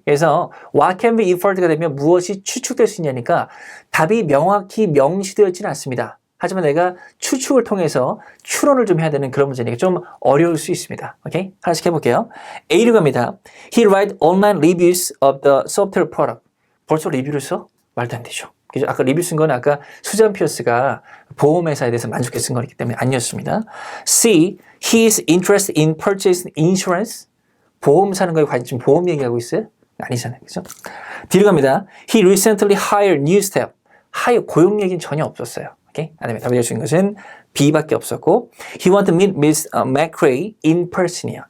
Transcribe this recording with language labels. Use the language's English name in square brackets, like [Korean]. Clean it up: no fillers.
[Korean] 그래서 [English] what can be inferred [Korean] 가 되면 무엇이 추측될 수 있냐니까 답이 명확히 명시되어있지는 않습니다. 하지만 내가 추측을 통해서 추론을 좀 해야 되는 그런 문제니까 좀 어려울 수 있습니다. 오케이? 하나씩 해볼게요. A로 갑니다. [English] He write online reviews of the software product. [Korean] 벌써 리뷰를 써? 말도 안 되죠. 그죠? 아까 리뷰 쓴 건 아까 수잔 피어스가 보험회사에 대해서 만족해 쓴 거기 때문에 아니었습니다. C. [English] He is interested in purchasing insurance. [Korean] 보험 사는 거에 관심, 보험 얘기하고 있어요? 아니잖아요. 그죠? D로 갑니다. [English] He recently hired new staff. [Korean] 하여 고용 얘기는 전혀 없었어요. 오케이? 그 다음에 답이 될 수 있는 것은 B밖에 없었고 [English] He wanted to meet Miss McRae in person [Korean] 이에요.